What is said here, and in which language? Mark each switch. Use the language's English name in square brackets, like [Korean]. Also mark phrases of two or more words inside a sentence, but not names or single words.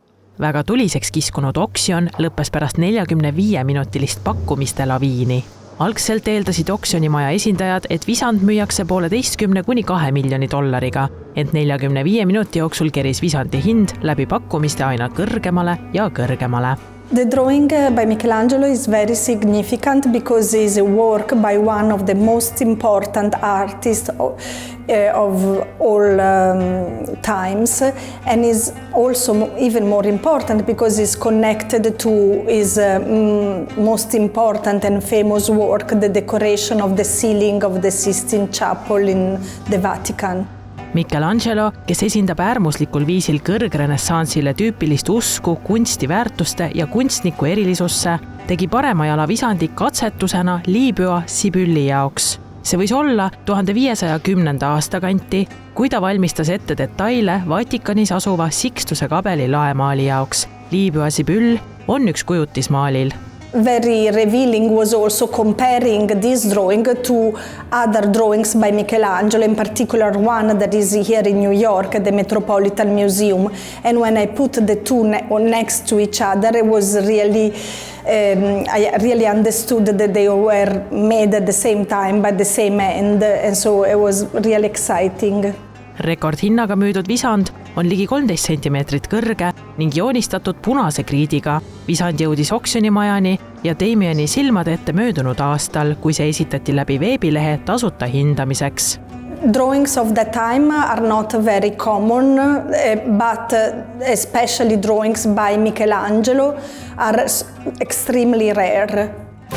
[Estonian] Väga tuliseks kiskunud oksjon lõppes pärast 45-minutilist pakkumiste laviini. Algselt eeldasid oksjonimaja esindajad, et visand müüakse $1,5 kuni $2 miljoni, ent 45 minuti jooksul keris visandi hind läbi pakkumiste aina kõrgemale ja kõrgemale. [English] The drawing by Michelangelo is very significant because it is a work by one of the most important artists of all times, and is also even more important because it's connected to his most important and famous work, the decoration of the ceiling of the Sistine Chapel in the Vatican. [Estonian] Michelangelo, kes esindab äärmuslikul viisil kõrgrenessansile tüüpilist usku, kunstiväärtuste ja kunstniku erilisusse, tegi parema jala visandi katsetusena Liibüa Sibülli jaoks. See võis olla 1510. aasta kanti, kui ta valmistas ette detaile Vatikanis asuva Sixtuse kabeli laemaali jaoks. Liibüa Sibüll on üks kujutismaalil. [English] Very revealing was also comparing this drawing to other drawings by Michelangelo, in particular one that is here in New York at the Metropolitan Museum. And when I put the two next to each other, it was really, I really understood that they were made at the same time by the same hand, and so it was really exciting. [Estonian] Rekordhinnaga müüdud visand on ligi 13 sentimeetrit kõrge ning joonistatud punase kriidiga. Visand jõudis oksjonimajani ja Damiani silmade ette möödunud aastal, kui see esitati läbi veebilehe tasuta hindamiseks. [English] Drawings of that time are not very common, but especially drawings by Michelangelo are extremely rare.